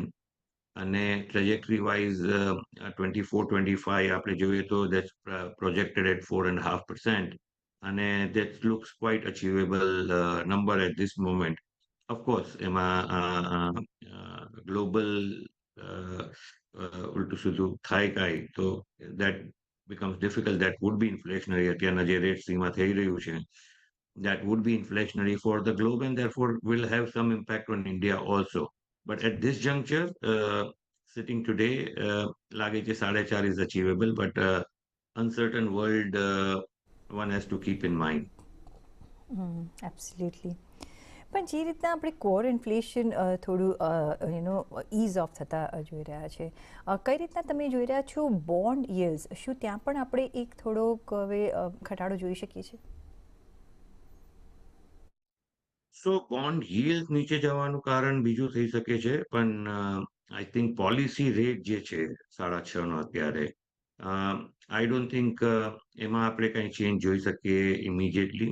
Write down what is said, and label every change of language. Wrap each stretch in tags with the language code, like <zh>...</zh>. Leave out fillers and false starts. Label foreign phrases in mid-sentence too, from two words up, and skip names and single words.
<en>અને trajectory wise 24-25</en> <gu>આપણે જોઈએ તો</gu> <en>that's projected at 4.5%, અને that looks quite achievable number at this moment.</en> <gu>ઓફકોર્સ એમાં ગ્લોબલ ઉલટું સીધું થાય કાંઈ તો</gu> <en>that becomes difficult. That would be inflationary.</en> <gu>અત્યારના જે રેટ સીમાં થઈ રહ્યું છે,</gu> <en>that would be inflationary for the globe, and therefore will have some impact on India also. But at this juncture, sitting today,</en> <gu>લાગે છે</gu> <en>4.5 is achievable, but uncertain world, one has to keep in mind. એબ્સોલ્યુટલી.</en> <gu>પણ જે રીતના આપણે</gu> <en>core inflation</en> <gu>થોડું</gu> <en>ease off</en> <gu>થતા જોઈ રહ્યા છે, કઈ રીતના તમે જોઈ રહ્યા છો</gu> <en>bond yields?</en> <gu>શું ત્યાં પણ આપણે એક થોડોક હવે ઘટાડો જોઈ શકીએ છીએ?</gu> <en>so bond yield</en> <gu>નીચે જવાનું કારણ બીજું થઈ શકે છે, પણ</gu> <en>I think policy rate</en> <gu>જે છે 6.5 નો અત્યારે,</gu> <en>I don't think</en> <gu>એમાં આપણે કંઈ ચેન્જ જોઈ શકીએ ઇમિડિયેટલી.</gu>